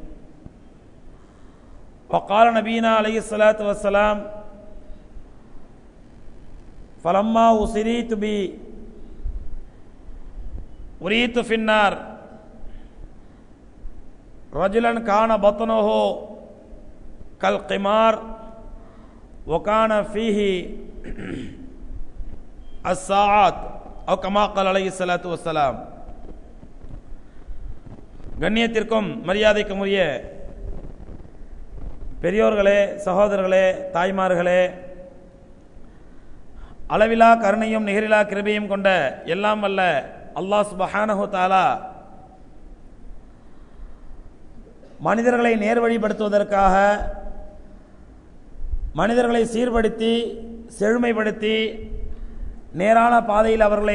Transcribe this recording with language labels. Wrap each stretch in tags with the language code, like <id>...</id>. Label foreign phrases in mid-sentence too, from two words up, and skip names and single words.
<ar>وقال نبينا عليه الصلاة والسلام فلما أسريت بي أريت في النار رجلا كان بطنه كالقمار وكان فيه الساعات أو كما قال عليه الصلاة والسلام.</ar> <ta>கண்ணியத்திற்கும் மரியாதைக்கும் உரிய பெரியோர்களே, சகோதரர்களே, தாய்மார்களே, அளவிலா கருணையும் நிகரிலா கிருபையும் கொண்ட எல்லாம் வல்ல</ta> <ar>الله سبحانه تعالى</ar> <ta>மனிதர்களை நேர்வழிப்படுத்துவதற்காக, மனிதர்களை சீர்படுத்தி செழுமைப்படுத்தி நேரான பாதையில் அவர்களை</ta>